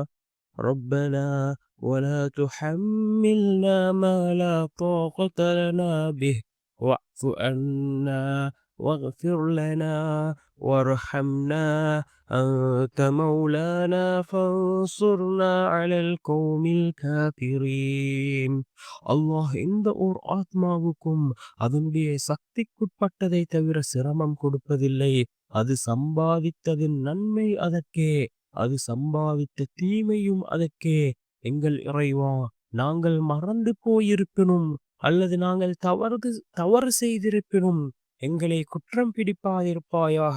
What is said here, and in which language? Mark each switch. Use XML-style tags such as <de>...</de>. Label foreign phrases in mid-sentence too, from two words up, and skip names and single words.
<ar>ربنا ولا تحملنا ما لا طاقة لنا به واعف عنا واغفر لنا وارحمنا أنت مولانا فانصرنا على القوم الكافرين.</ar> <ta>அல்லாஹ் எந்த ஓர் ஆத்மாவுக்கும் அதனுடைய சக்திக்குட்பட்டதை தவிர சிரமம் கொடுப்பதில்லை. அது சம்பாதித்ததின் நன்மை அதற்கே, அது சம்பாவித்த தீமையும் அதற்கே. எங்கள் இறைவா, நாங்கள் மறந்து போயிருப்பினும் அல்லது நாங்கள் தவறு செய்திருப்பினும் எங்களை குற்றம் பிடிப்பாதிருப்பாயாக.</ta>